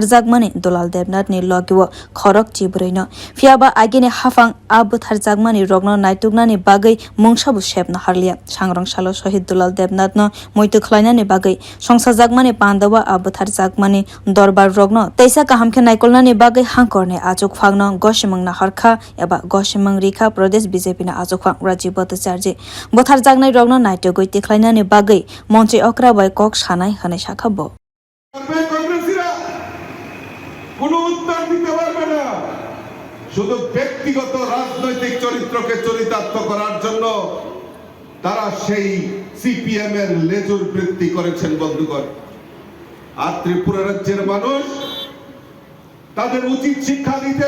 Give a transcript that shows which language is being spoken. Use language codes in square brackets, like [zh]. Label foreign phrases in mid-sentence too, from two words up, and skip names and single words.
[trp] jakmani Dulal debnath ni logiwo khorok chibreino fiaba agini hafang a bwthar jakmani rogno naituknani bagai mungsabu shepna harliya sangrong salo Sahid Dulal debnath no mwitu khwlainani bagai songsa jakmani pandawa a bwthar jakmani dorbar rogno teisa kahamkhe naikolnani bagai hangkorne achugphang no gosimang na harkha eba gosimang rwkha Pradesh BJP na achugphang bwthar bwthar jaknai rogno naitugui tikhlainani bagai মন্ত্রী অক্রাবাই কক সানাই হানে শাখাবো [bn] কোন উত্তর দিতে পারবে না শুধু ব্যক্তিগত রাজনৈতিক চরিত্রকে চরিতার্থ করার জন্য তারা সেই সিপিএম এর লেজুর বৃত্তি করেছেন বন্ধুগণ আর ত্রিপুরা রাজ্যের মানুষ তাদের উচিত শিক্ষা দিতে